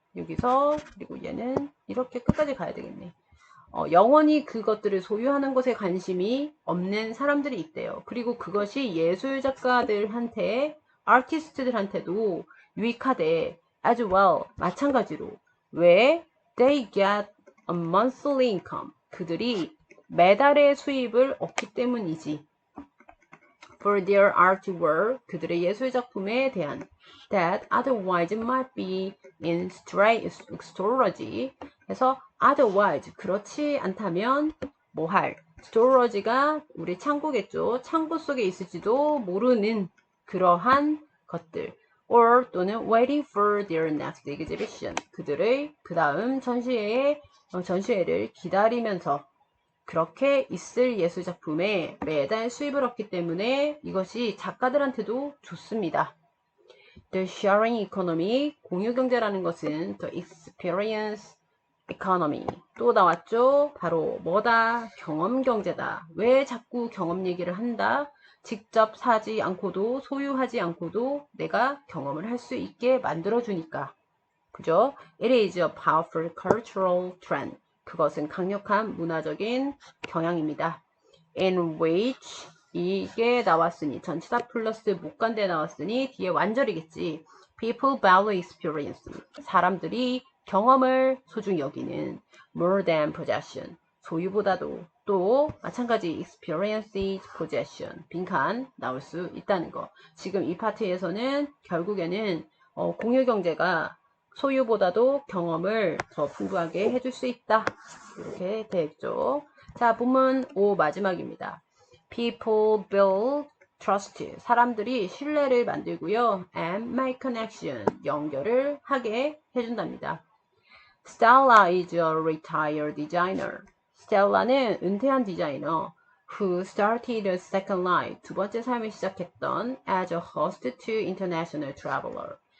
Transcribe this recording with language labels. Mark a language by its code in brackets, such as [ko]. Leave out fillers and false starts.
[ko] 여기서 그리고 얘는 이렇게 끝까지 가야 되겠네. 영원히 그것들을 소유하는 것에 관심이 없는 사람들이 있대요. 그리고 그것이 예술 작가들한테, 아티스트들한테도 유익하대. [en] as well. [ko] 마찬가지로. 왜? [en] They get a monthly income. [ko] 그들이 매달의 수입을 얻기 때문이지. [en] for their artwork, [ko] 그들의 예술 작품에 대한 [en] that otherwise might be in storage. [ko] 그래서 otherwise, 그렇지 않다면 뭐 할? storage가 우리 창고겠죠. 창고 속에 있을지도 모르는 그러한 것들. [en] or 또는 waiting for their next exhibition. [ko] 그들의 그 다음 전시회를 기다리면서 그렇게 있을 예술작품에 매달 수입을 얻기 때문에 이것이 작가들한테도 좋습니다. [en] The sharing economy, [ko] 공유경제라는 것은 [en] the experience economy. [ko] 또 나왔죠? 바로 뭐다? 경험경제다. 왜 자꾸 경험 얘기를 한다? 직접 사지 않고도 소유하지 않고도 내가 경험을 할 수 있게 만들어주니까. 그죠? [en] It is a powerful cultural trend. [ko] 그것은 강력한 문화적인 경향입니다. [en] In which [ko] 이게 나왔으니 전치사 플러스 목간대 나왔으니 뒤에 완절이겠지. [en] People value experience. [ko] 사람들이 경험을 소중히 여기는 [en] more than possession. [ko] 소유보다도 또 마찬가지 [en] experience is possession. [ko] 빈칸 나올 수 있다는 거. 지금 이 파트에서는 결국에는 공유경제가 소유보다도 경험을 더 풍부하게 해줄 수 있다. 이렇게 되겠죠. 자, 본문 5 마지막입니다. [en] People build trust. [ko] 사람들이 신뢰를 만들고요. [en] And make connection. [ko] 연결을 하게 해준답니다. [en] Stella is a retired designer. [ko] 스텔라는 은퇴한 디자이너. [en] Who started a second life. [ko] 두 번째 삶을 시작했던 [en] as a host to international traveler.